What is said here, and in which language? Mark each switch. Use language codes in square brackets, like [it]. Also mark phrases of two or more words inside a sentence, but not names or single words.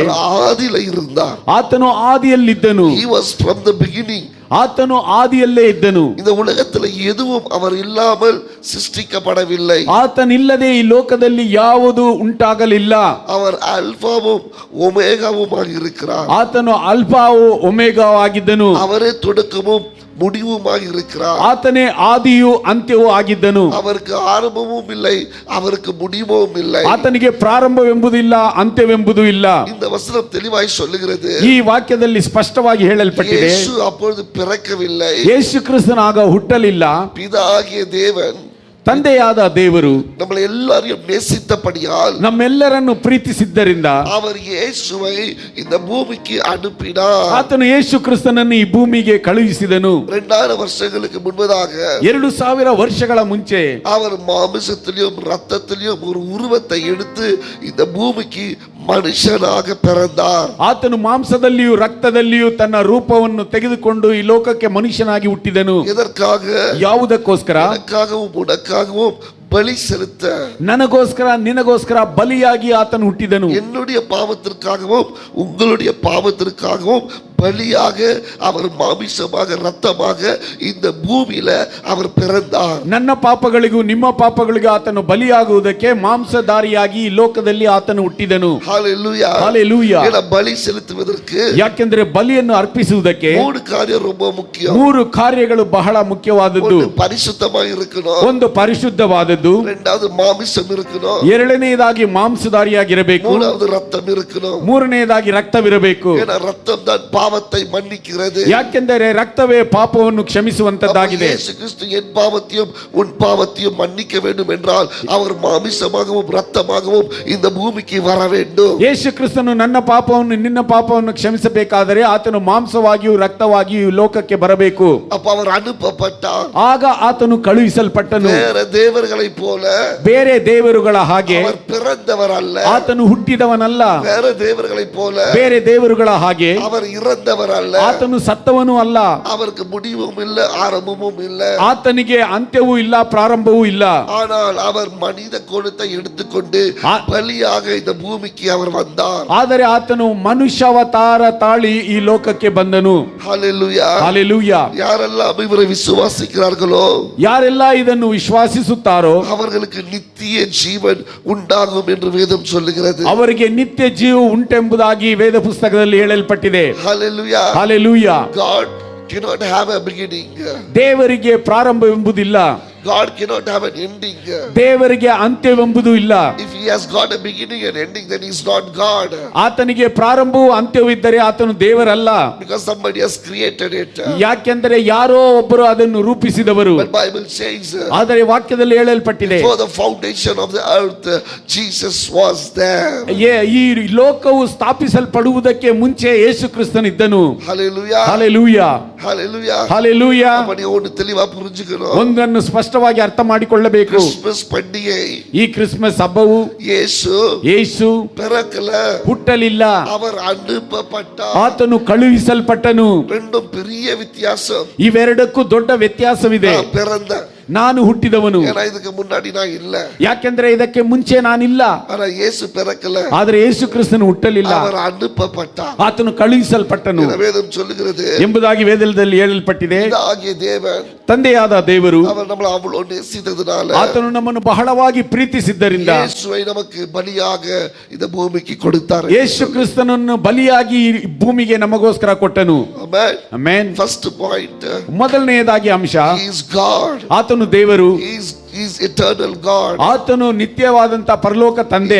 [ta] அவர் ஆதியில இருந்தார். [kn] ಆತನು ಆದಿಯಲ್ಲಿದ್ದನು. [en] He was from the beginning. [kn] ಆತನು ಆದಿಯಲ್ಲೇ ಇದ್ದನು. [ta] இந்த உலகத்தில் எதுவும் அவர் இல்லாமல் சிருஷ்டிக்கப்படவில்லை. [kn] ಆತನಿಲ್ಲದೆ ಈ ಲೋಕದಲ್ಲಿ ಯಾವುದು ಉಂಟಾಗಲಿಲ್ಲ. [ta] அவர் அல்பாவும் ஒமேகாவுமாக இருக்கிறார். [kn] ಆತನು ಅಲ್ಫಾವು ಒಮೆಗಾವಾಗಿದ್ದನು. [ta] அவரே தொடக்கமும் முடிவுமாக இருக்கிறார். [kn] ಆತನೇ ಆದಿಯೂ ಅಂತ್ಯವೂ ಆಗಿದ್ದನು. [ta] அவருக்கு ஆரம்பமும் இல்லை, அவருக்கு முடிவும் இல்லை. [kn] ಆತನಿಗೆ ಪ್ರಾರಂಭವೆಂಬುದಿಲ್ಲ, ಅಂತ್ಯವೆಂಬುದು ಇಲ್ಲ. [ta] இந்த வசனம் தெளிவாய் சொல்லுகிறது. [kn] ಈ ವಾಕ್ಯದಲ್ಲಿ ಸ್ಪಷ್ಟವಾಗಿ ಹೇಳಲ್ಪಟ್ಟಿದೆ, [ta] இயேசு அப்பொழுது பிறக்கவில்லை. [kn] ಯೇಸು ಕ್ರಿಸ್ತನಾಗ ಹುಟ್ಟಲಿಲ್ಲ. [ta] பிதாகிய தேவன் [kn] ತಂದೆಯಾದ ದೇವರು [ta] நம்மளை எல்லாரையும் நேசித்தபடியால், [kn] ನಮ್ಮೆಲ್ಲರನ್ನು ಪ್ರೀತಿಸಿದ್ದರಿಂದ [ta] அவர் இயேசுவை இந்த பூமிக்கு அனுப்பினார். [kn] ಆತನು ಯೇಸು ಕ್ರಿಸ್ತನನ್ನು ಈ ಭೂಮಿಗೆ ಕಳುಹಿಸಿದನು. [ta] 2000 வருஷங்களுக்கு முன்பதாக [kn] 2000 ವರ್ಷಗಳ ಮುಂಚೆ [ta] அவர் மாமிசத்திலும் ரத்தத்திலும் ஒரு உருவத்தை எடுத்து இந்த பூமிக்கு ಮನುಷ್ಯನಾಗ பிறந்தார். [kn] ಆತನು ಮಾಂಸದಲ್ಲಿಯೂ ರಕ್ತದಲ್ಲಿಯೂ ತನ್ನ ರೂಪವನ್ನು ತೆಗೆದುಕೊಂಡು ಈ ಲೋಕಕ್ಕೆ ಮನುಷ್ಯನಾಗಿ ಹುಟ್ಟಿದನು. [ta] எதற்காக? [kn] ಯಾವುದಕ್ಕೋಸ್ಕರ? [ta] எனக்காகவும் உனக்காகவும் பலி செலுத்த, [kn] ನನಗೋಸ್ಕರ ನಿನಗೋಸ್ಕರ ಬಲಿಯಾಗಿ ಆತನು ಹುಟ್ಟಿದನು. [ta] என்னுடைய பாவத்திற்காகவும் உங்களுடைய பாவத்திற்காகவும் பலியாக அவர் மாமிசமாக ரத்தமாக இந்த பூமியில அவர் பிறந்தார். [kn] ನನ್ನ ಪಾಪಗಳಿಗೂ ನಿಮ್ಮ ಪಾಪಗಳಿಗೂ ಆತನು ಬಲಿಯಾಗುವುದಕ್ಕೆ ಮಾಂಸಧಾರಿಯಾಗಿ ಈ ಲೋಕದಲ್ಲಿ ಆತನು ಹುಟ್ಟಿದನು. [ta] ஹalleluya. ஹalleluya. ஏன்னா பலி செலுத்துவதற்கு, [kn] ಯಾಕೆಂದ್ರೆ ಬಲಿಯನ್ನು ಅರ್ಪಿಸುವುದಕ್ಕೆ [ta] 3 காரியம் ரொம்ப முக்கியம். [kn] 3 ಕಾರ್ಯಗಳು ಬಹಳ ಮುಖ್ಯವಾದದ್ದು. [ta] ஒன்று பரிசுத்தமாக இருக்கணும், [kn] ಒಂದು ಪರಿಶುದ್ಧವಾದದ್ದು, [ta] இரண்டாவது மாமிசம் இருக்கணும், [kn] ಎರಡನೆಯದಾಗಿ ಮಾಂಸಧಾರಿಯಾಗಿರಬೇಕು, [ta] மூணாவது ரத்தம் இருக்கணும். [kn] ಮೂರನೆಯದಾಗಿ ರಕ್ತವಿರಬೇಕು. [ta] ஏன்னா ரத்தம் தான் பாவத்தை மன்னிக்கிறது. [kn] ಯಾಕೆಂದರೆ ರಕ್ತವೇ ಪಾಪವನ್ನು ಕ್ಷಮಿಸುವಂತದ್ದಾಗಿದೆ. [ta] இயேசு கிறிஸ்து என் பாவத்தையும் உன் பாவத்தையும் மன்னிக்க வேண்டும் என்றால் அவர் மாமிசமாகவும் ரத்தமாகவும் இந்த பூமிக்கு வர வேண்டும். [kn] ಯೇಸು ಕ್ರಿಸ್ತನು ನನ್ನ ಪಾಪವನ್ನು ನಿನ್ನ ಪಾಪವನ್ನು ಕ್ಷಮಿಸಬೇಕಾದರೆ ಆತನು ಮಾಂಸವಾಗಿಯೂ ರಕ್ತವಾಗಿಯೂ ಲೋಕಕ್ಕೆ ಬರಬೇಕು. [ta] அப்ப அவர் அனுப்பப்பட்டார். [kn] ಆಗ ಆತನು ಕಳುಹಿಸಲ್ಪಟ್ಟನು. [ta] வேற தேவர்களை போல, [kn] ಬೇರೆ ದೇವರುಗಳ ಹಾಗೆ [ta] அவர் பிறந்தவர் அல்ல. [kn] ಆತನು ಹುಟ್ಟಿದವನಲ್ಲ. [ta] வேற தேவர்களை போல [kn] ಬೇರೆ ದೇವರುಗಳ ಹಾಗೆ [ta] அவர் இறந்தவர் இறந்தவர் அல்ல, [kn] ಆತನು ಸತ್ತವನು ಅಲ್ಲ, [ta] அவருக்கு முடிவும் இல்ல ஆரம்பமும் இல்ல. [kn] ಆತನಿಗೆ ಅಂತ್ಯವೂ ಇಲ್ಲ ಪ್ರಾರಂಭವೂ ಇಲ್ಲ. [ta] ஆனால் அவர் மனித கோலத்தை எடுத்துக்கொண்டு பலியாக இந்த பூமிக்கு அவர் வந்தார். [kn] ಆದರೆ ಆತನು ಮನುಷ್ಯಾವತಾರ ತಾಳಿ ಈ ಲೋಕಕ್ಕೆ ಬಂದನು. [ta] ஹalleluya. [kn] ಹಲ್ಲೆಲೂಯಾ. [ta] யாரெல்லாம் இவரை விசுவாசிக்கிறார்களோ, [kn] ಯಾರೆಲ್ಲ ಇದನ್ನು ವಿಶ್ವಾಸಿಸುತ್ತಾರೋ [ta] அவர்களுக்கு நித்திய ஜீவன் உண்டாகும் என்று வேதம் சொல்லுகிறது. [kn] ಅವರಿಗೆ ನಿತ್ಯ ಜೀವ ಉಂಟೆಂಬುದಾಗಿ ವೇದ ಪುಸ್ತಕದಲ್ಲಿ ಹೇಳಲ್ಪಟ್ಟಿದೆ. [en] Hallelujah. [kn] ಹಲ್ಲೆಲೂಯಾ. [en] God cannot have a beginning. [kn] ದೇವರಿಗೆ ಪ್ರಾರಂಭವೆಂಬುದಿಲ್ಲ, [en] God cannot have an ending. [kn] ದೇವರಿಗೆ ಅಂತ್ಯವೆಂಬುದು ಇಲ್ಲ. [en] If he has got a beginning and ending, then he is not God. [kn] ಆತನಿಗೆ ಪ್ರಾರಂಭವೂ ಅಂತ್ಯವೂ ಇದ್ದರೆ ಆತನು ದೇವರಲ್ಲ. [en] Because somebody has created it. [kn] ಯಾಕೆಂದರೆ ಯಾರೋ ಒಬ್ಬರು ಅದನ್ನು ರೂಪಿಸಿದವರು. [en] But Bible says, [kn] ಆದರೆ ವಾಕ್ಯದಲ್ಲಿ ಹೇಳಲ್ಪಟ್ಟಿದೆ, [en] before the foundation of the earth, Jesus was there. [kn] ಈ ಲೋಕವು ಸ್ಥಾಪಿಸಲ್ಪಡುವುದಕ್ಕೆ ಮುಂಚೆ ಯೇಸು ಕ್ರಿಸ್ತನಿದ್ದನು. [en] Hallelujah. [kn] ಹಲ್ಲೆಲೂಯಾ. [en] Hallelujah. [kn] ಹಲ್ಲೆಲೂಯಾ. [ta] அப்படி ஒன்னு தெளிவா புரிஞ்சுக்கணும். [kn] ಒಂದನ್ನು ಸ್ಪಷ್ಟವಾಗಿ ಅರ್ಥ ಮಾಡಿಕೊಳ್ಳಬೇಕು. [ta] கிறிஸ்மஸ் பண்டிகை, [kn] ಈ ಕ್ರಿಸ್ಮಸ್ ಹಬ್ಬವು ಯೇಸು [ta] பிறக்கல, [kn] ಹುಟ್ಟಲಿಲ್ಲ, [ta] அவர் அனுப்பப்பட்டார். [kn] ಆತನು ಕಳುಹಿಸಲ್ಪಟ್ಟನು. [ta] ரெண்டும் பெரிய வித்தியாசம். [kn] ಇವೆರಡಕ್ಕೂ ದೊಡ್ಡ ವ್ಯತ್ಯಾಸವಿದೆ. [ta] பிறந்த, [kn] ನಾನು ಹುಟ್ಟಿದವನು, [ta] ஏன்னா இதுக்கு முன்னாடி நான் இல்ல. [kn] ಯಾಕೆಂದ್ರೆ ಇದಕ್ಕೆ ಮುಂಚೆ ನಾನಿಲ್ಲ. [ta] ஆனா இயேசு பிறக்கல, [kn] ಆದರೆ ಯೇಸು ಕ್ರಿಸ್ತನು ಹುಟ್ಟಲಿಲ್ಲ, [ta] அவர் அனுப்பப்பட்டார். [kn] ಆತನು ಕಳುಹಿಸಲ್ಪಟ್ಟನು [ta] வேதம் சொல்லுகிறது [kn] ಎಂಬುದಾಗಿ ವೇದದಲ್ಲಿ ಹೇಳಲ್ಪಟ್ಟಿದೆ. [ta] பிதாகிய தேவன், [kn] ತಂದೆಯಾದ ದೇವರು, [ta] அவர் நம்மளை அவ்வளவு நேசித்ததுனால, [kn] ಆತನು ನಮ್ಮನ್ನು ಬಹಳವಾಗಿ ಪ್ರೀತಿಸಿದ್ದರಿಂದ [ta] இயேசுவை நமக்கு பலியாக இந்த பூமிக்கு கொடுத்தார். [kn] ಯೇಸು ಕ್ರಿಸ್ತನನ್ನು ಬಲಿಯಾಗಿ ಈ ಭೂಮಿಗೆ ನಮಗೋಸ್ಕರ ಕೊಟ್ಟನು. [en] Amen. [kn] ಆಮೆನ್. [en] First point, [kn] ಮೊದಲನೆಯದಾಗಿ ಅಂಶ, [en] he is God. [kn] ಆತನು ದೇವರು, [en] he is eternal God. [kn] ಆತನು ನಿತ್ಯವಾದಂತ ಪರಲೋಕ ತಂದೆ.